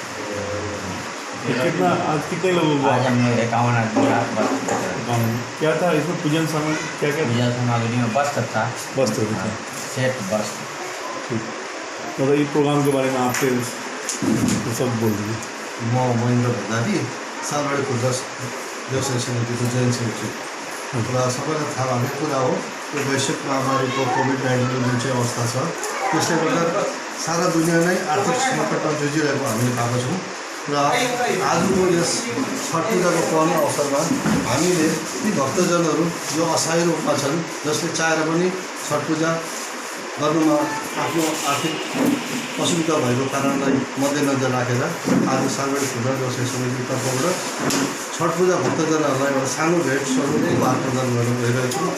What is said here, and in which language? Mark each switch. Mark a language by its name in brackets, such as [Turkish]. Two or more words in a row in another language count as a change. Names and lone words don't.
[Hindi] कितना आज कितने लोगों को? आज हमने 51 आदमी का वस्त्र क्या था इसमें? पूजन सामग्री क्या क्या? पूजन सामग्री में वस्त्र था, वस्त्र था, सेट वस्त्र। ठीक। मतलब इस प्रोग्राम के बारे में आपके तो सब बोल दीजिए। [Nepali] म महेन्द्र भण्डारी, सालवाडी खुदरा व्यवसाय समितिको जयन्त सेक्रेटरी। र सबैलाई थाहा भएको कुरा हो, यो वैश्विक महामारीको कोभिड-19 जुन चाहिँ अवस्था छ, त्यसले गर्दा सारा दुनियाँ नै आर्थिक सङ्कटमा जुझिरहेको हामीले पाएको छौँ। र आजको यस छठ पूजाको पाउने अवसरमा हामीले ती भक्तजनहरू जो असहाय रूपमा छन्, जसले चाहेर पनि छठ पूजा गर्नुमा आफ्नो आर्थिक असुविधा भएको कारणलाई मध्यनजर राखेर आज सालवाडी खुदरा व्यवसाय समितिको तर्फबाट छठ पूजा भक्तजनहरूलाई एउटा सानो भेट स्वरूप उपहार प्रदान गर्न गइरहेको छौँ।